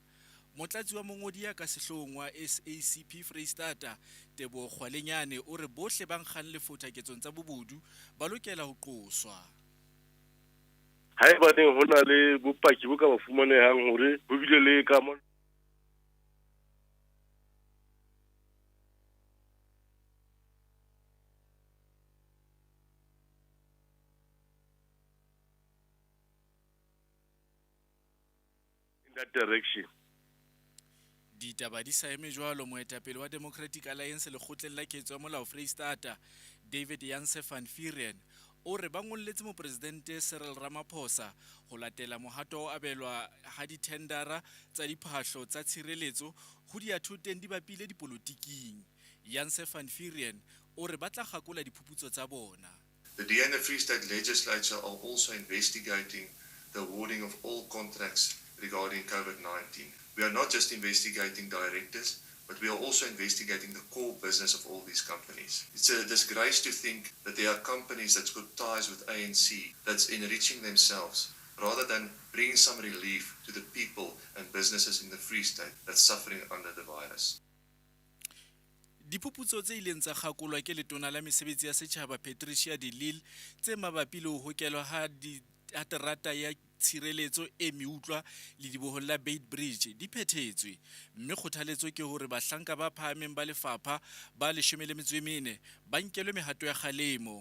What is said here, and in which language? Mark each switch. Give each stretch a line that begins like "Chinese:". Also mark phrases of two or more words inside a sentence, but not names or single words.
Southern Sotho: Motlatsi wa mongodi ya ka sehloohong wa SACP Freistata Teboho Kgwalenyane o re bohle ba nkgang lefothaketsong tsa bobodu ba lokela ho qoswa. Haebaneng ho na le bopaki bo ka ba fumanehang hore ho bile le kamano
English: in that direction.
Southern Sotho: Ditaba di sa eme jwalo moetapele wa Democratic Alliance lekgotleng la ketso ya molao Freistata David Janse van Vuuren o re ba ngolletse mopresidente Cyril Ramaphosa ho latela mohato o abelwa ha dithendara tsa diphahlo tsa tshireletso ho diathoteng di bapile dipolotiking. Janse van Vuuren o re ba tla gakola diphuputso tsa bona.
English: The DA and the Free State Legislature are also investigating the awarding of all contracts regarding COVID-19. We are not just investigating directors, but we are also investigating the core business of all these companies. It's a disgrace to think that there are companies that's got ties with ANC that's enriching themselves rather than bringing some relief to the people and businesses in the Free State that's suffering under the virus.
Southern Sotho: Diphuputso tse ileng tsa gakolwa ke letona la mesebetsi ya setjhaba Patricia de Lille tse mabapi le ho hokelwa ha terata ya tshireletso e meutlwa le dibohong la Beitbridge di phethetswe, mme kgothaletso ke hore bahlanka ba phahameng ba lefapha ba 14 ba nkelwe mehato ya kgalemo.